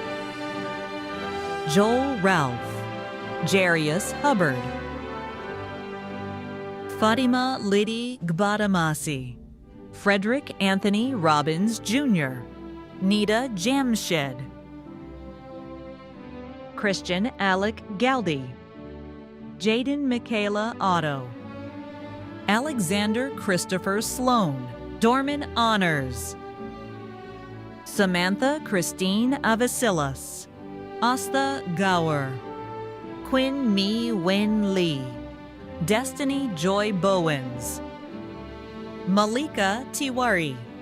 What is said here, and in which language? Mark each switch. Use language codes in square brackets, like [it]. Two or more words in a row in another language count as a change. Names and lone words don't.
[en] Joel Ralph, Jarius Hubbard, Fatima Liddy Gbadamasi, Frederick Anthony Robbins Jr., Nita Jamshed, Christian Alec Galdi, Jaden Michaela Otto, Alexander Christopher Sloan, Dorman Honors, Samantha Christine Avasilas, Asta Gower, Quinn Mi Wen Lee, Destiny Joy Bowens, Malika Tiwari,